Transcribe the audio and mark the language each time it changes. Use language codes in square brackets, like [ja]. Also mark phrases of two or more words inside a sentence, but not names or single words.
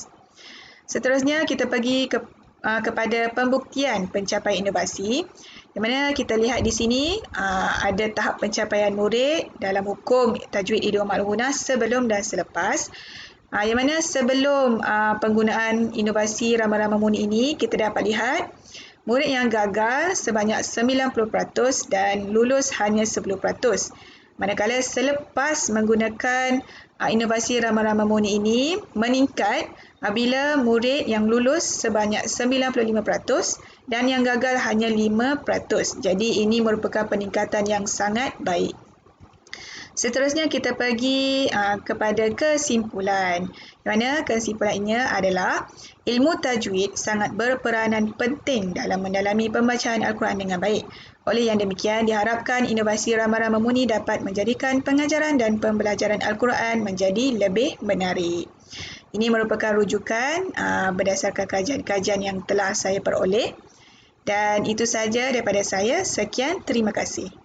[ms] Seterusnya kita pergi kepada pembuktian pencapaian inovasi. Di mana kita lihat di sini ada tahap pencapaian murid dalam hukum tajwid [ar] إدغام مع الغنة [ms] sebelum dan selepas. Yang mana sebelum penggunaan inovasi rama-rama muni ini, kita dapat lihat murid yang gagal sebanyak 90% dan lulus hanya 10%. Manakala selepas menggunakan inovasi rama-rama muni ini meningkat apabila murid yang lulus sebanyak 95% dan yang gagal hanya 5%. Jadi ini merupakan peningkatan yang sangat baik. Seterusnya kita pergi kepada kesimpulan. Di mana kesimpulannya adalah ilmu tajwid sangat berperanan penting dalam mendalami pembacaan Al-Quran dengan baik. Oleh yang demikian, diharapkan inovasi rama-rama muni dapat menjadikan pengajaran dan pembelajaran Al-Quran menjadi lebih menarik. Ini merupakan rujukan berdasarkan kajian-kajian yang telah saya peroleh. Dan itu saja daripada saya. Sekian, terima kasih.